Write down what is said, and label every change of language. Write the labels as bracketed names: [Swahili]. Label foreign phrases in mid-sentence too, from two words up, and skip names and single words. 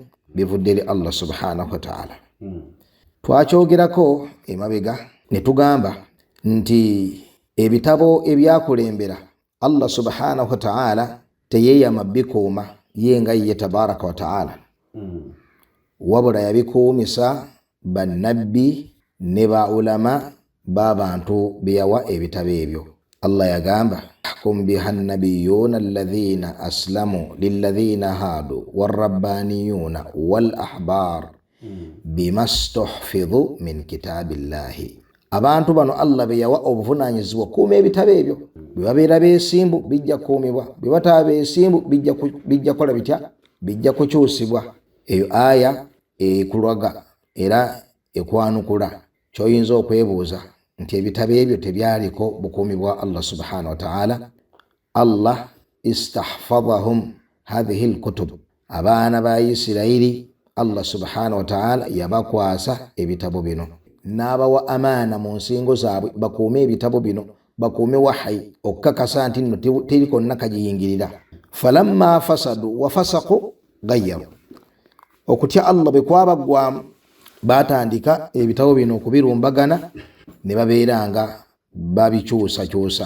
[Ganda] Bivudde eri Allah [Arabic] سبحانه وتعالى. [Ganda] Twakyogerako emabega ne tugamba nti ebitabo ebyakulembera Allah [Arabic] سبحانه وتعالى [Ganda] teyeeyama bikuuma yenga ye [Arabic] تبارك وتعالى, [Ganda] wabula yabikuumisa bannabbi ne ba ulama b'abantu be yawa ebitabo ebyo. Allah yagamba [Arabic] يحكم بها النبيون الذين أسلموا للذين هادوا والربانيون والأحبار بما استحفظوا من كتاب الله. [Ganda] Abantu bano Allah be yawa obuvunanyizibwa kuuma ebitabo ebyo. Bwe babeera beesimbu bijja kuumibwa, bwe bataba beesimbu bijja kola bitya? Bijja kukyusibwa. Eyo aya ekulaga era ekwanukula ky'oyinza okwebuuza nti ebitabo ebyo tebyaliko bukuumi bwa Allah [Arabic] سبحانه وتعالى. الله استحفظهم هذه الكتب, [Ganda] abaana ba Isirayiri Allah [Arabic] سبحانه وتعالى [Ganda] yabakwasa ebitabo bino n'abawa amaana mu nsingo zaabwe bakuume ebitabo bino, bakuume wahayi okukakasa nti nno teri konna kagiyingirira. [Arabic] فلما فسدوا وفسقوا غيروا, [Ganda] okutya Allah bwe kwabaggwamu baatandika ebitabo bino okubirumbagana ne babeera nga babikyusakyusa